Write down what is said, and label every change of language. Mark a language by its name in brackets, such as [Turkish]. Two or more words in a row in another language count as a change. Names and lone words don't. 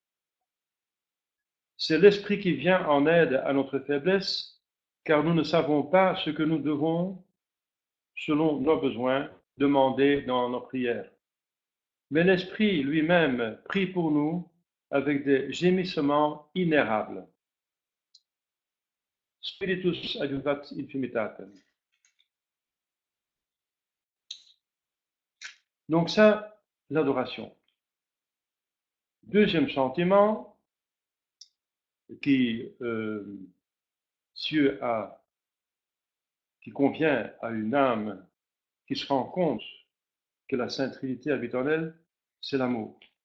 [French] C'est l'Esprit qui vient en aide à notre faiblesse, car nous ne savons pas ce que nous devons, selon nos besoins, demander dans nos prières. Mais l'Esprit lui-même prie pour nous avec des gémissements inérables. [Latin] Spiritus adjuvat infimitatem. [French] Donc ça, l'adoration. Deuxième sentiment qui convient à une âme qui se rend compte que la Sainte Trinité habite en elle, c'est l'amour.